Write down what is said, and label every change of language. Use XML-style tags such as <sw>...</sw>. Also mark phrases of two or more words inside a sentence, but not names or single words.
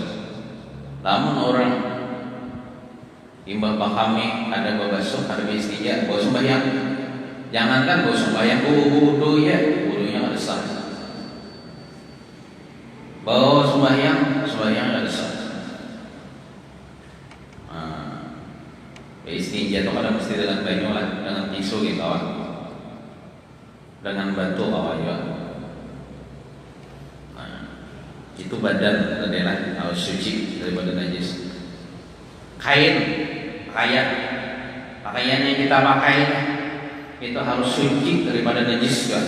<bjn>Namun orang imbah kami ada basuh, ada beristinja, bawa sembahyang. Jangankan bawa sembahyang, wudunya ada sah. Bawa sembahyang ada sah. Istinja itu kadang mesti dengan banyu lah, dengan tisu gitu kawan, dengan batu kawan juga.</bjn> <id>Nah, itu badan adalah harus suci daripada najis. Pakaian yang kita pakai itu harus suci daripada najis juga.</id>